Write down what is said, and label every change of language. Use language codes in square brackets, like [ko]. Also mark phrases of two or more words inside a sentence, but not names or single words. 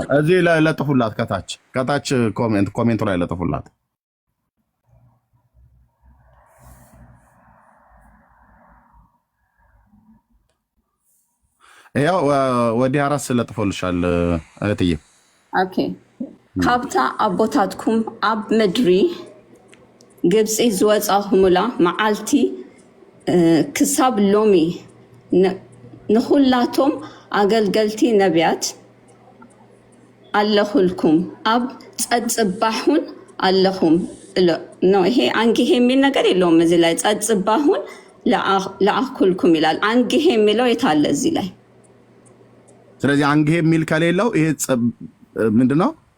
[am] እዚህ ላይ ለጥፉላት፣ ከታች ኮሜንቱ ላይ ለጥፉላት። ያው ወዲህ አራስ ለጥፎልሻል እህትዬ። [ti] ኦኬ ካብታ አቦታትኩም አብ ምድሪ ግብፂ ዝወፃኹሙላ መዓልቲ ክሳብ ሎሚ ንኹላቶም አገልገልቲ ነቢያት አለኹልኩም አብ ጸጽባሁን አለኹም [am] ነው። ይሄ አንግሄ የሚል ነገር የለውም እዚህ ላይ። ጸጽባሁን ለአኩልኩም ይላል። አንግሄ የሚለው የታለ እዚህ ላይ? ስለዚህ አንግሄ የሚል ከሌለው ይሄ ምንድነው?